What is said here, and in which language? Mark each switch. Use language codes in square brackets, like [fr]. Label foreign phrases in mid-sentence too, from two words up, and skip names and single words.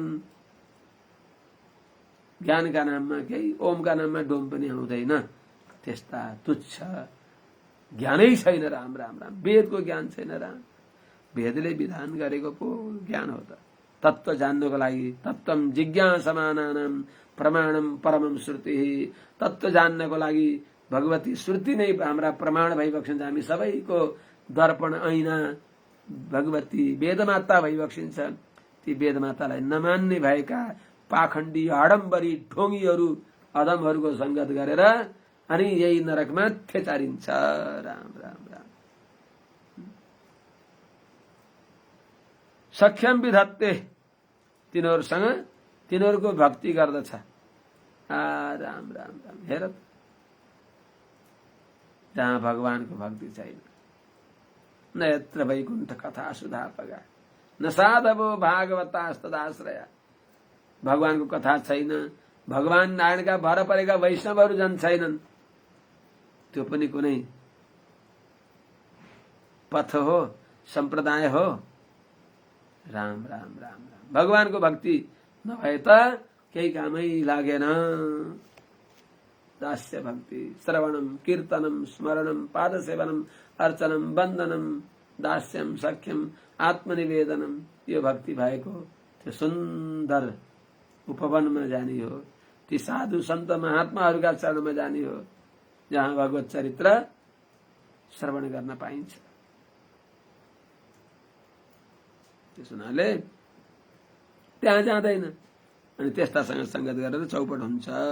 [ne] ज्ञानका नाममा केही ओमका नाममा डोम पनि आउँदैन, त्यस्ता तुच्छ। ज्ञानै छैन राम राम राम, वेदको ज्ञान छैन राम। वेदले विधान गरेको पो ज्ञान हो त। तत्व जान्नको लागि [sa] तत्वम जिज्ञासमानानाम प्रमाणम परमम श्रुति। [ne] तत्व जान्नको लागि भगवती श्रुति नै हाम्रा प्रमाण भइबक्सिन्छ। हामी सबैको दर्पण ऐना भगवती वेदमाता भइबक्सिन्छ। ती वेदमातालाई नमान्ने भएका पाखण्डी आडम्बरी ढोंगीहरू अधमहरूको संगत गरेर अनि यही नरकमा थेचारिन्छ। [sa] राम राम राम। सख्यम विधत्ते, [ne] तिनीहरूसँग तिनीहरूको भक्ति गर्दछ। राम राम राम। हेर जहाँ भगवानको भक्ति छैन, [sa] न यत्र वैकुण्ठ कथा सुधापगा न साधवो भागवतास्तदाश्रया। [ne] भगवानको कथा छैन, भगवान नारायणका भर परेका वैष्णवहरू जन छैनन्। त्यो पनि कुनै पथ हो, सम्प्रदाय हो। राम राम राम राम। भगवानको भक्ति नभए त केही कामै लागेन। [sa] दास्य भक्ति श्रवणम कीर्तनम स्मरणम पादसेवनम अर्चनम वन्दनम दास्यम सख्यम आत्मनिवेदनम, [ne] यो भक्ति भएको त्यो सुन्दर उपवनमा जाने हो, ती साधु सन्त महात्माहरूका चरणमा जाने हो जहाँ भगवत चरित्र श्रवण गर्न पाइन्छ। त्यस हुनाले त्यहाँ जाँदैन अनि त्यस्तासँग संगत गरेर चौपट हुन्छ।